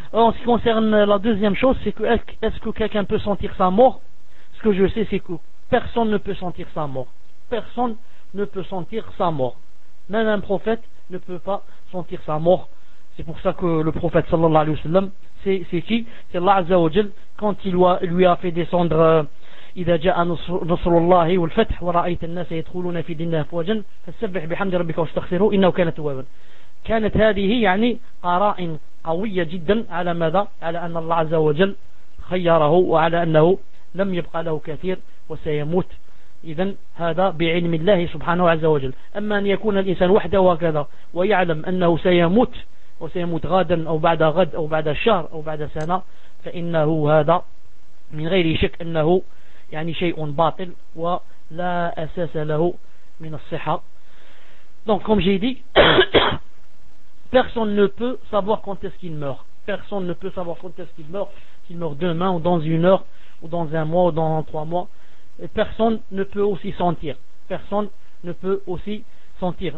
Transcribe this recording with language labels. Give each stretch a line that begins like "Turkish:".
French: En ce qui concerne la deuxième chose, c'est que est-ce que quelqu'un peut sentir sa mort ? Ce que je sais, c'est que personne ne peut sentir sa mort. Personne ne peut sentir sa mort. Même un prophète ne peut pas sentir sa mort. C'est pour ça que le prophète, sallallahu alayhi wa sallam, c'est qui ? C'est Allah Azza wa Jal, quand il lui a fait descendre
Arabic: إذا جاء نصر الله والفتح ورأيت الناس يدخلون في دين الله أفواجا فسبح بحمد ربك واستغفره إنه كان توابا. كانت هذه يعني قرائن قوية جدا على ماذا؟ على أن الله عز وجل خيره وعلى أنه لم يبقى له كثير وسيموت. إذن هذا بعلم الله سبحانه عز وجل. أما أن يكون الإنسان وحده وكذا ويعلم أنه سيموت وسيموت غدا أو بعد غد أو بعد شهر أو بعد سنة، فإنه هذا من غير شك أنه يعني شيء باطل ولا أساس له من الصحة.
French: Donc comme j'ai dit, personne ne peut savoir quand est-ce qu'il meurt. Personne ne peut savoir quand est-ce qu'il meurt. S'il meurt demain ou dans une heure ou dans un mois ou dans trois mois. Et personne ne peut aussi sentir. Personne ne peut aussi sentir.